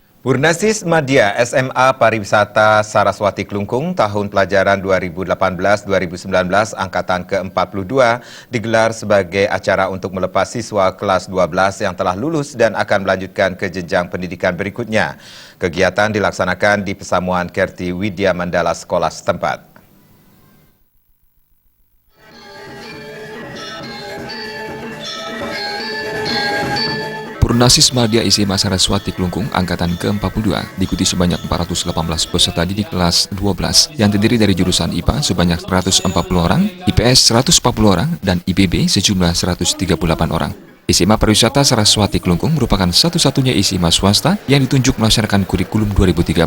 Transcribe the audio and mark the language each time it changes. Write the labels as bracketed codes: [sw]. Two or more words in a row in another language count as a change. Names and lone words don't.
[id] Purnasis Madya SMA Pariwisata Saraswati Kelungkung tahun pelajaran 2018-2019 angkatan ke-42 digelar sebagai acara untuk melepas siswa kelas 12 yang telah lulus dan akan melanjutkan ke jenjang pendidikan berikutnya. Kegiatan dilaksanakan di Pesamuan Kerti Widya Mandala sekolah setempat. Purnasis Madya SMA Saraswati Kelungkung angkatan ke-42 diikuti sebanyak 418 peserta didik kelas 12 yang terdiri dari jurusan IPA sebanyak 140 orang, IPS 140 orang, dan IPB sejumlah 138 orang. SMA Pariwisata Saraswati Kelungkung merupakan satu-satunya SMA swasta yang ditunjuk melaksanakan kurikulum 2013.